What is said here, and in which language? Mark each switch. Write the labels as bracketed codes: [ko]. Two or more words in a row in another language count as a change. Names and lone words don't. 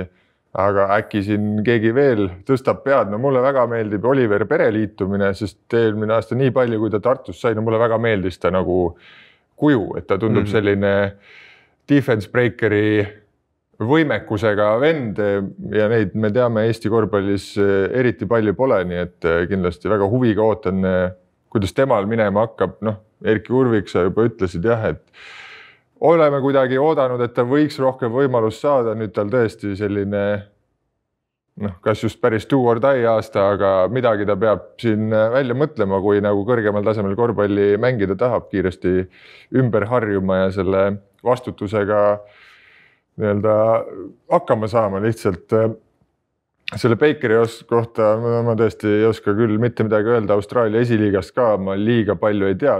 [et] aga äkki siin keegi veel tõstab pead, no mulle väga meeldib Oliver Pere liitumine, sest eelmine aasta nii palju, kui ta Tartus sai, no mulle väga meeldis ta nagu kuju, et ta tundub selline [en] defense breakeri [et] võimekusega vend ja neid me teame Eesti korvpallis eriti palju pole, nii et kindlasti väga huviga ootan, kuidas temal minema hakkab. Noh, Erki Urvik, sa juba ütlesid jah, et oleme kuidagi oodanud, et ta võiks rohkem võimalust saada, nüüd tal tõesti selline kas just päris [en] do or die [et] aasta, aga midagi ta peab siin välja mõtlema, kui nagu kõrgemal tasemel korvpalli mängida tahab, kiiresti ümber harjuma ja selle vastutusega nii-öelda hakkama saama lihtsalt. Selle Bakeri kohta ma tõesti ei oska küll mitte midagi öelda Austraalia esiliigast ka, ma liiga palju ei tea.